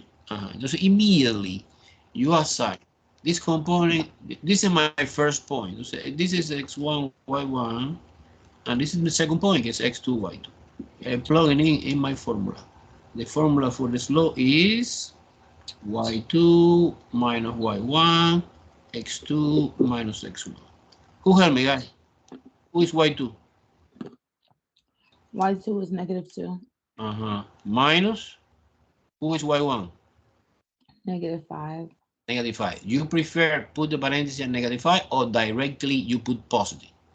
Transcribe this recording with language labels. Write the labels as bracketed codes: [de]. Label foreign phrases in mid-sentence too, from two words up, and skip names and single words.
[en] Just immediately you assign this component. This is my first point. This is x1, y1, and this is the second point, it's x2, y2. I'm plugging in my formula. The formula for the slope is y2 minus y1, x2 minus x1. Who help me, guys? Who is y2? Y2 is negative 2. Minus, who is y1? Negative 5. Negative 5. You prefer put the parenthesis at negative 5 or directly you put positive?